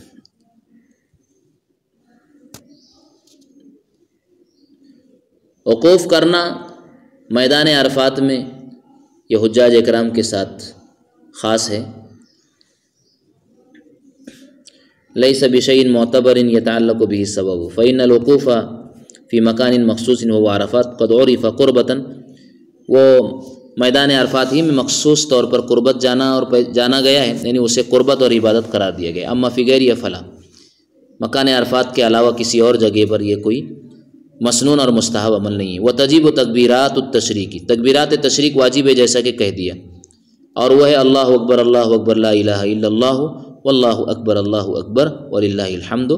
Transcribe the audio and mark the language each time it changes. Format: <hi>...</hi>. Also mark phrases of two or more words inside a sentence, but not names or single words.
<ur>وقوف کرنا میدان عرفات میں یہ حجاج اکرام کے ساتھ خاص ہے۔</ur> <ar>لیس بشیء معتبر یتعلق به السبب فإن الوقوف فی مکان مخصوص وهو عرفات قد عرف قربۃ،</ar> <ur>وہ میدان عرفات ہی میں مخصوص طور پر قربت جانا گیا ہے، یعنی اسے قربت اور عبادت قرار دیا گیا۔</ur> <ar>اما فی غیر فلا،</ar> <ur>مکان عرفات کے علاوہ کسی اور جگہ پر یہ کوئی مسنون اور مستحب عمل نہیں ہے۔</ur> <ar>وتجب تکبیرات التشریق،</ar> <ur>تکبیرات تشریق واجب ہے جیسا کہ کہہ دیا، اور وہ ہے</ur> <ar>اللہ اکبر لا الہ الا اللہ واللہ اکبر وللہ الحمد</ar>